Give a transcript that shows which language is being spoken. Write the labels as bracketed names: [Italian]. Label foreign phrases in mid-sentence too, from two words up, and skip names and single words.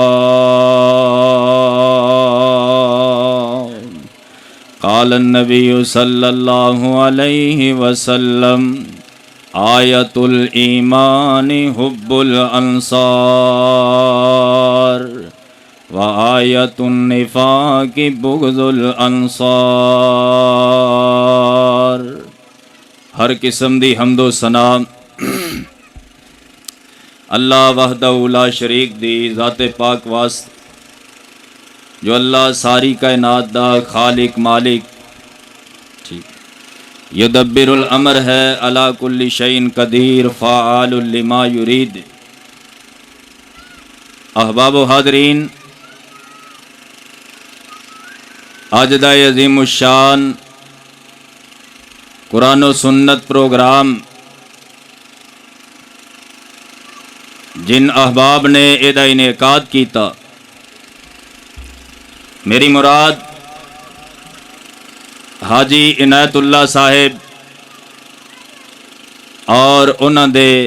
[Arabic] قال النبي صلى الله عليه وسلم آية الإيمان حب الأنصار وآية النفاق بغض الأنصار. [Punjabi] ہر قسم دی حمد و ثنا [Arabic] الله وحده لا شريك [Punjabi] دی ذاتِ پاک واسطے جو اللہ ساری کائنات دا خالق مالک ٹھیک [Arabic] يدبر الأمر [Punjabi] है [Arabic] على كل شيء قدير فعال لما يريد. [Punjabi] احباب و حاضرین، اج دا عظیم الشان قرآن اور سنت پروگرام جن احباب نے ایہدا انعقاد کیتا، میری مراد حاجی عنایت اللہ صاحب اور اونہاں دے